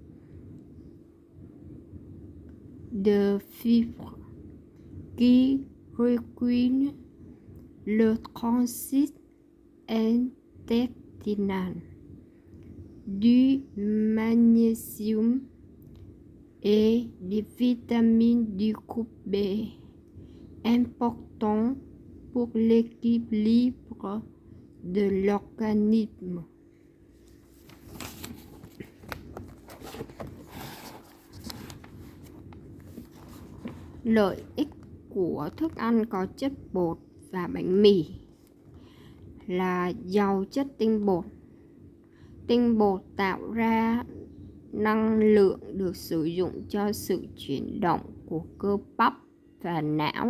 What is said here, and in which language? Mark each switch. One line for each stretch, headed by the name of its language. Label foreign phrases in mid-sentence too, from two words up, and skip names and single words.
French: de fibres qui régulent le transit intestinal, du magnésium et des vitamines du groupe B, importants pour l'équilibre de l'organisme.
Vietnamese: Lợi ích của thức ăn có chất bột và bánh mì là giàu chất tinh bột. Tinh bột tạo ra năng lượng được sử dụng cho sự chuyển động của cơ bắp và não.